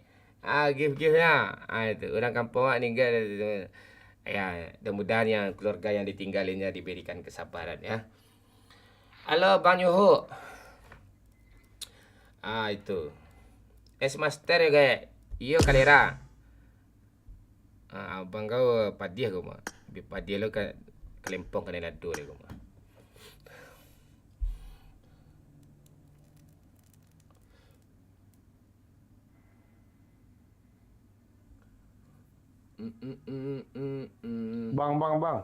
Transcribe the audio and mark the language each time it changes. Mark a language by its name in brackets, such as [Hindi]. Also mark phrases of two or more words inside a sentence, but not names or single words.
[Indonesian] Give-nya. Itu orang kampung meninggal. Ya, mudah-mudahan yang keluarga yang ditinggalinya diberikan kesabaran ya. Halo Bang Yuhu. Itu. S-Master ya kayak. [Minangkabau] Iyo kalera. Abang kau padiah kau mah. Padiah lo kan kelempong kena lado dia kau mah. [Indonesian] Bang.